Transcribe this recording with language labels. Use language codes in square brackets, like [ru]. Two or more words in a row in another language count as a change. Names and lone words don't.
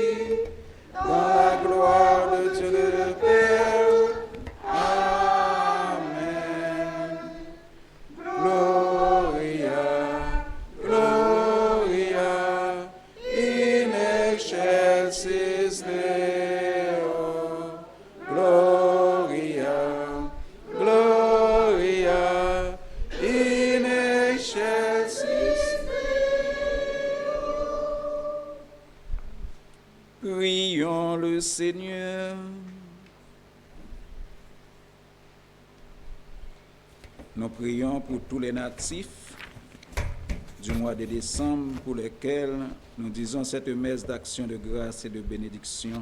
[fr] dans la gloire de Dieu le Père. Amen. [la] Gloria, Gloria, in excelsis Deo. Gloria, Gloria, in excelsis Deo. [fr] Prions le Seigneur. Nous prions pour tous les natifs du mois de décembre pour lesquels nous disons cette messe d'action de grâce et de bénédiction.